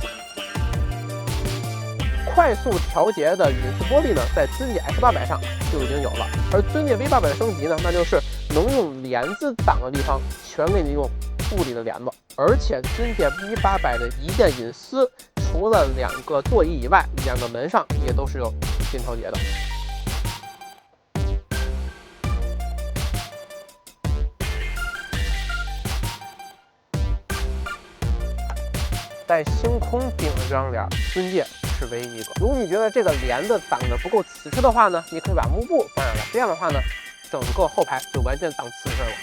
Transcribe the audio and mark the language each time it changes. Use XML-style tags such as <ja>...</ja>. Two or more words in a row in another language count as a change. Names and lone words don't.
<zh>快速調節的隱私玻璃呢，在尊界 S800上就已經有了，而尊界 V800 的升級呢，那就是能用簾子擋的地方全給你用物理的簾子。而且尊界 V800 的一键隱私，除了2 個座椅以外，2個門上也都是有心調節的。在星空頂的這張簾，尊界是唯一一個。如果你覺得這個簾子擋得不夠瓷實的話呢，你可以把幕布放上來，這樣的話呢，整個後排就完全擋瓷實了。</zh>